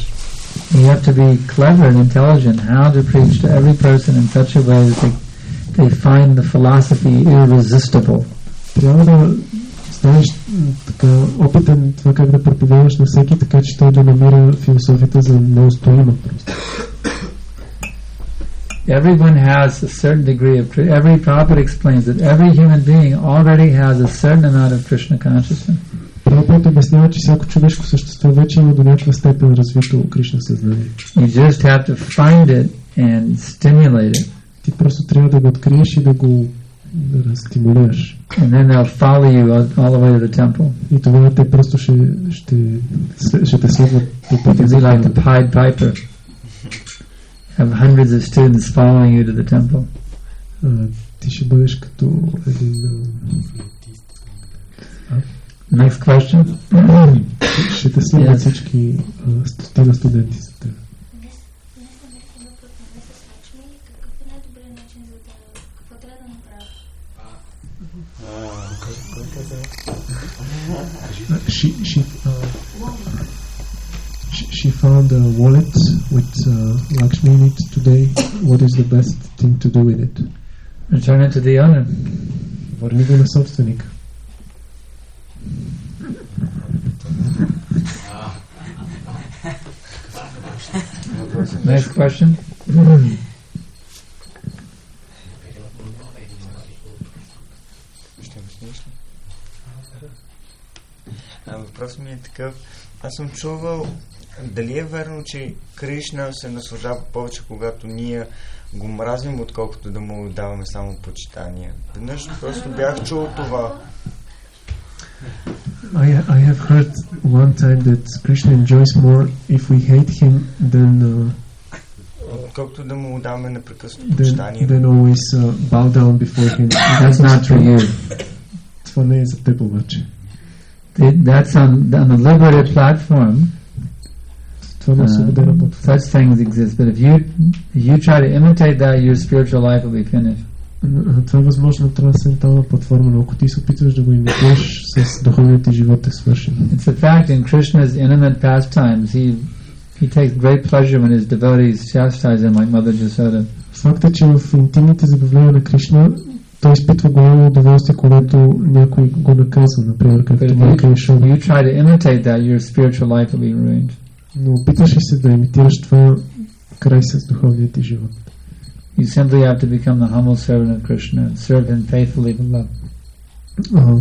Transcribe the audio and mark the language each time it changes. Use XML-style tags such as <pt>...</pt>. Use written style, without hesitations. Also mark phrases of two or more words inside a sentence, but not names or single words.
<en>You have to be clever and intelligent how to preach to every person in such a way that they find the philosophy irresistible.</en> <bg>Трябва да станеш така опитен това как да проповядаш на всеки, така че той да намира философията за неустоима просто.</bg> <en>Everyone has a certain degree of every prophet explains that every human being already has a certain amount of Krishna consciousness.</en> <bg>Прабхупад обяснява, че всяко човешко същество вече има до някаква степен развито Кришна съзнание.</bg> <en>You just have to find it and stimulate it.</en> <bg>Ти просто трябва да го откриеш и да го стимулираш.</bg> <en>And then they'll follow you all the way to the temple.</en> <bg>И тогава те просто ще те следват по пътя.</bg> <en>You'll be like the Pied Piper. Have hundreds of students following you to the temple.</en> <bg>Ти ще бъдеш като един...</bg> <en>Next question.</en> <bg>Ще те следват всички стотина студенти за теб.</bg> <en>She found a wallet with Lakshmi in it today. What is the best thing to do with it? Return it to the owner.</en> <bg>Върни го на собственика.</bg> <en>Next question.</en> <bg>Въпросът ми е такъв. Аз съм чувал дали е верно, че Кришна се наслаждава повече, когато ние го мразим, отколкото да му даваме само почитание. Веднъж просто бях чул това.</bg> <en>I have heard one time that Krishna enjoys more if we hate him than</en> <bg>колкото да му даваме непрекъснато почитание.</bg> <en>Then always bow down before him. That's not for you.</en> <bg>Това не е за теб обаче.</bg> <en>That's on the liberated platform. Such things exist, but if you try to imitate that, your spiritual life will be finished.</en> <bg>Това е възможно на трансцендентална платформа, но ако ти се опитваш да го имитираш, с духовният ти живот е свършен.</bg> <en>It's a fact in Krishna's intimate pastimes. He takes great pleasure when his devotees chastise him, like Mother Jasoda.</en> <bg>Факт е, че в интимните забавления на Кришна той изпитва голямо удоволствие, когато някой го наказва, например, както майка Ишова.</bg> <en>You try to imitate that, your spiritual life will be ruined.</en> <bg>Но опитваш ли се да имитираш това, край с духовният ти живот.</bg> <en>You simply have to become the humble servant of Krishna and serve him faithfully with love.</en>